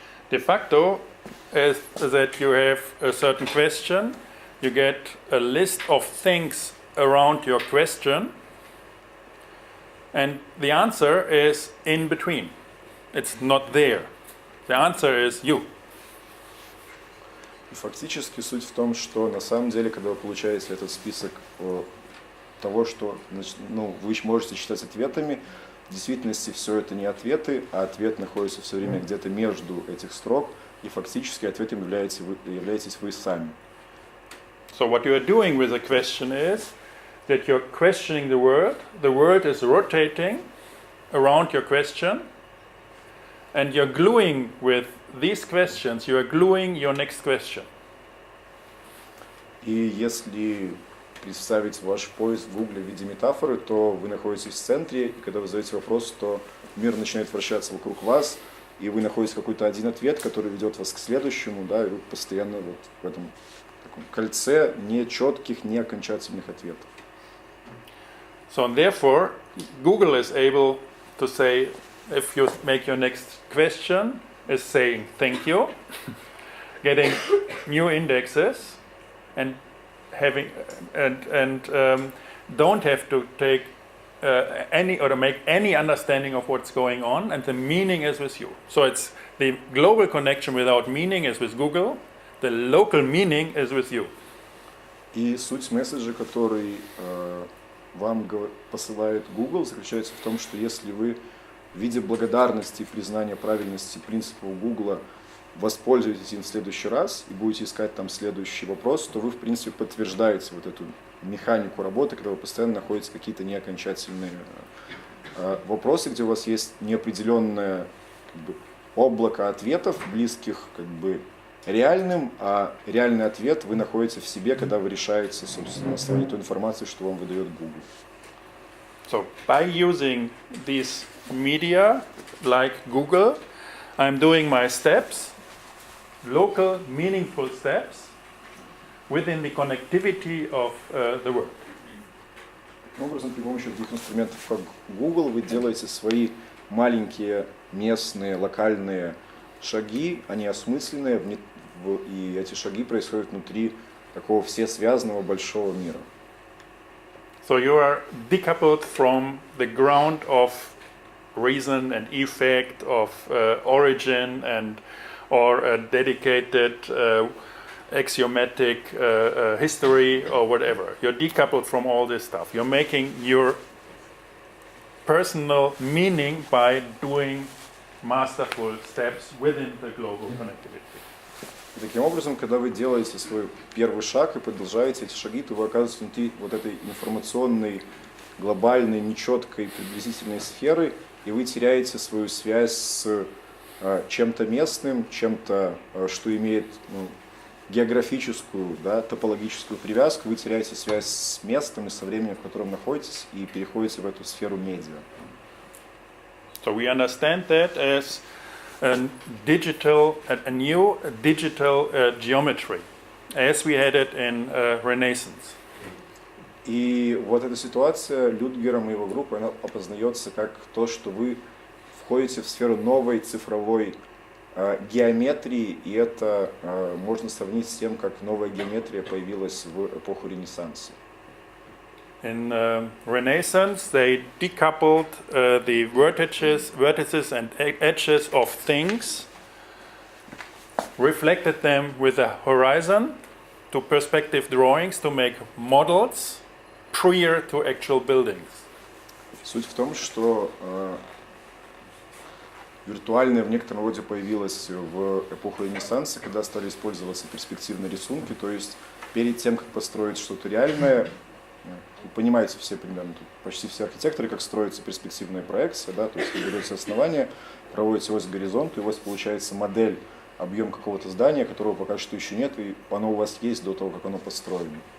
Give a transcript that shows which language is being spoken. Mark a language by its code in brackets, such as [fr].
[en] De facto is that you have a certain question, you get a list of things around your question, and the answer is in between. It's not there. The answer is you. [ru] И фактически суть в том, что на самом деле, когда вы получаете этот список того, что вы можете считать ответами, в действительности все это не ответы, а ответ находится все время где-то между этих строк, и фактически ответом являетесь вы сами. [en] So what you are doing with the question is that you're questioning the world is rotating around your question, and you're gluing with these questions, you are gluing your next question. [ru] И если представить ваш поиск в Гугле в виде метафоры, то вы находитесь в центре, и когда вы задаете вопрос, то мир начинает вращаться вокруг вас, и вы находите какой-то один ответ, который ведет вас к следующему, да, и вы постоянно вот в этом таком кольце нечетких, неокончательных ответов. [en] So therefore, Google is able to say, if you make your next question, is saying thank you, getting new indexes, and having don't have to take any or to make any understanding of what's going on, and the meaning is with you. So it's the global connection without meaning is with Google, the local meaning is with you. [ru] И суть месседжа, который вам посылает Google, заключается в том, что если вы в виде благодарности и признания правильности принципов Google воспользуетесь им в следующий раз и будете искать там следующий вопрос, то вы, в принципе, подтверждаете вот эту механику работы, когда вы постоянно находите какие-то неокончательные вопросы, где у вас есть неопределенное облако ответов, близких реальным, а реальный ответ вы находите в себе, когда вы решаете, собственно, на основании той информации, что вам выдает Google. [en] So by using these media like Google, I'm doing my steps, local, meaningful steps within the connectivity of the world. [ru] Таким образом, при помощи таких инструментов, как Google, вы делаете свои маленькие, местные, локальные шаги, они осмысленные, и эти шаги происходят внутри такого всесвязанного большого мира. [en] So you are decoupled from the ground of reason and effect, of origin or a dedicated axiomatic history or whatever. You're decoupled from all this stuff. You're making your personal meaning by doing masterful steps within the global connectivity. [ru] И таким образом, когда вы делаете свой первый шаг и продолжаете эти шаги, то вы оказываетесь внутри вот этой информационной, глобальной, нечеткой, приблизительной сферы, и вы теряете свою связь с чем-то местным, чем-то, что имеет географическую, топологическую привязку, вы теряете связь с местом и со временем, в котором находитесь, и переходите в эту сферу медиа. [en] So we understand that as a new digital geometry, as we had it in Renaissance. [ru] И вот эта ситуация Людгером и его группой, она опознается как то, что вы входите в сферу новой цифровой геометрии, и это можно сравнить с тем, как новая геометрия появилась в эпоху Ренессанса. [en] In Renaissance, they decoupled the vertices and edges of things, reflected them with a horizon to perspective drawings to make models prior to actual buildings. [ru] Суть в том, что виртуальное в некотором роде появилось в эпоху Ренессанса, когда стали использоваться перспективные рисунки, то есть перед тем, как построить что-то реальное, вы понимаете все примерно, почти все архитекторы, как строится перспективная проекция, то есть вы берете основание, проводите ось к горизонту, и у вас получается модель, объем какого-то здания, которого пока что еще нет, и оно у вас есть до того, как оно построено.